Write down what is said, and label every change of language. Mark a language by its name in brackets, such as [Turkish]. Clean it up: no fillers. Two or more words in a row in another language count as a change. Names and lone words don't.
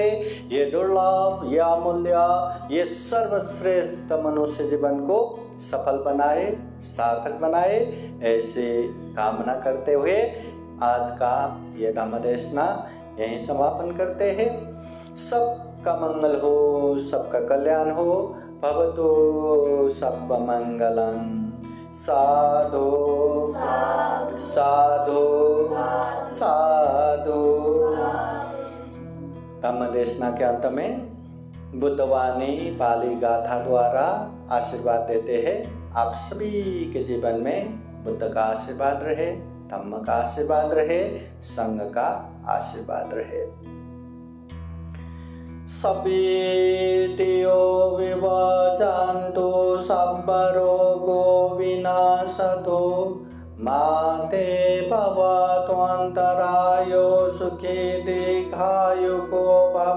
[Hindi] ये दुर्लभ, ये अमूल्य, ये सर्वश्रेष्ठ मनुष्य जीवन को सफल बनाए, सार्थक बनाए, ऐसे कामना करते हुए आज का ये धम्म देशना यहीं समापन करते हैं। सबका मंगल हो, सबका कल्याण हो। [Pali] भवतु सब मंगलम। साधु साधु साधु। [Hindi] धम्म देशना के अंत में बुद्धवाणी पाली गाथा द्वारा आशीर्वाद देते हैं। आप सभी के जीवन में बुद्ध का आशीर्वाद रहे, धम्म का आशीर्वाद रहे, संघ का आशीर्वाद रहे। [Pali] सभीतियो विवजन्तु सर्वरोगो विनाशतो माते भवतु अन्तरायो सुखी दीर्घायुको भव।